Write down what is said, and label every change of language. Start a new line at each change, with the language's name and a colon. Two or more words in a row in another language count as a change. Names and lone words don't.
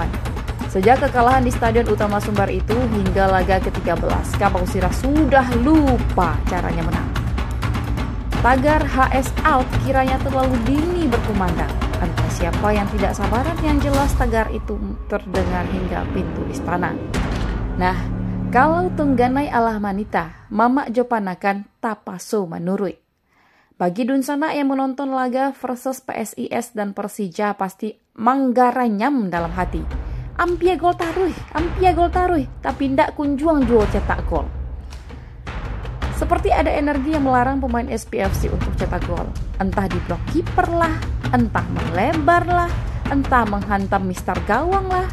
Indonesian: Sejak kekalahan di Stadion Utama Sumbar itu hingga laga ke-13, Kabau Sirah sudah lupa caranya menang. Tagar HS out kiranya terlalu dini berkumandang. Entah siapa yang tidak sabaran, yang jelas tagar itu terdengar hingga pintu istana.
Minangkabau: Nah, kalau tungganai alah manita, Mama Jopanakan tapaso manurui.
Indonesian: Bagi Dunsana yang menonton laga versus PSIS dan Persija pasti manggaranyam dalam hati.
Minangkabau: Ampia gol taruh, tapi ndak kunjuang jual cetak gol.
Indonesian: Seperti ada energi yang melarang pemain SPFC untuk cetak gol. Entah di blok kiper lah, entah melebar lah, entah menghantam mister gawang lah.